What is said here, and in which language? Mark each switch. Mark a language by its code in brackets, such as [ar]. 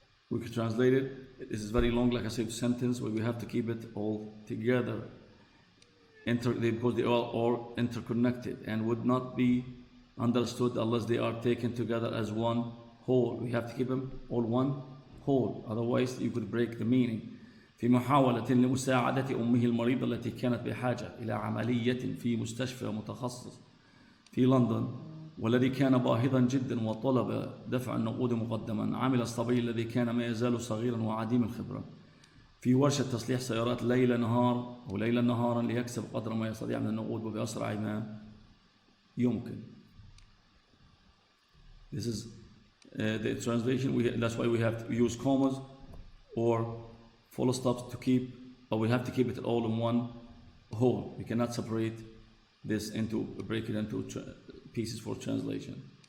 [en] We could translate it. This is very long, like I said, sentence where we have to keep it all together because they are all interconnected and would not be understood unless they are taken together as one whole. We have to keep them all one whole, otherwise you could break the meaning. [ar] في محاولة لمساعدة أمه المريضة التي كانت بحاجة إلى عملية في مستشفى متخصص في لندن، والذي كان باهظا جدا وطلب دفع النقود مقدما، عمل الصبي الذي كان ما يزال صغيرا وعديم الخبرة في ورشة تصليح سيارات ليلا نهارا ليكسب قدر ما يستطيع من النقود وبأسرع ما يمكن. [en] This is the translation. That's why we have to use commas or full stops to keep, or we have to keep it all in one whole. We cannot separate this break it into pieces for translation.